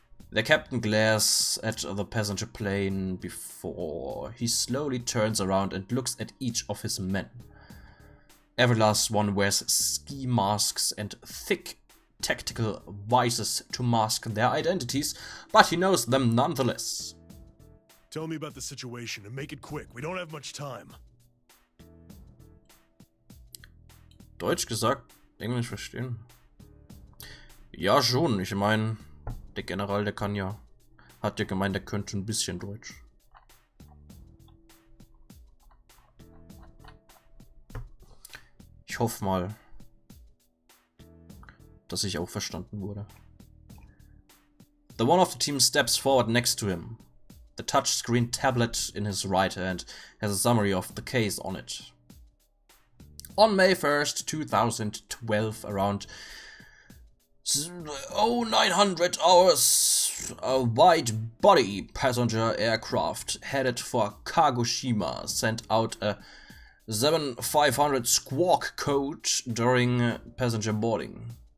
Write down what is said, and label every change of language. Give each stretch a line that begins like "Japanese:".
English: The captain glares at the passenger plane before he slowly turns around and looks at each of his men. Every last one wears ski masks and thick tactical visors to mask their identities, but he knows them nonetheless. Tell me about the situation and make it quick. We don't have much time.
German: Deutsch gesagt, Englisch verstehen. Ja schon, ich meine, der General, der hat ja gemeint, der könnte ein bisschen Deutsch. Ich hoffe mal, dass ich auch verstanden wurde.
English: The one of the team steps forward next to him. The touchscreen tablet in his right hand has a summary of the case on it. On May 1st, 2012, around 0900 hours, a wide-body passenger aircraft headed for Kagoshima sent out a 7500 squawk code during passenger boarding.